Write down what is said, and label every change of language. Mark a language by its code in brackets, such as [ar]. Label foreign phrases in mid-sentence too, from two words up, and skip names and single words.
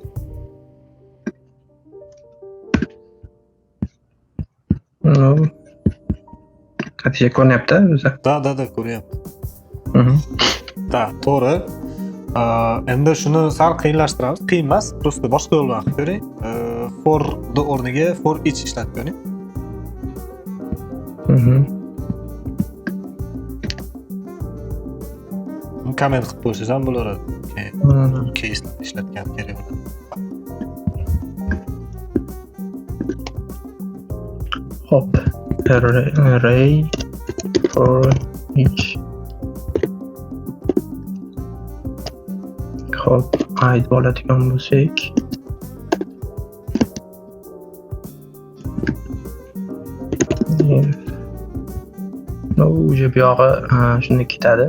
[uz] Qatiya ko'ryapti o'zi. Da, ko'ryapti. Mhm. Da, to'g'ri. Endi shuni sal qiyinlashtiramiz. Qiyin emas, [ru] просто [uz] boshqa yo'l bilan qilib ko'ring. [en] For the [uz] o'rniga [en] for each [uz] ishlatib ko'ring. Mhm. Comment qilib qo'ysangiz ham bo'laveradi. Keyin case ishlatgan kerak bo'ladi. Hop. [en] Array for each. [uz] Hop. Id bo'ladigan bo'lsak. [ru] No, уже [uz] buyog'i shuni ketadi.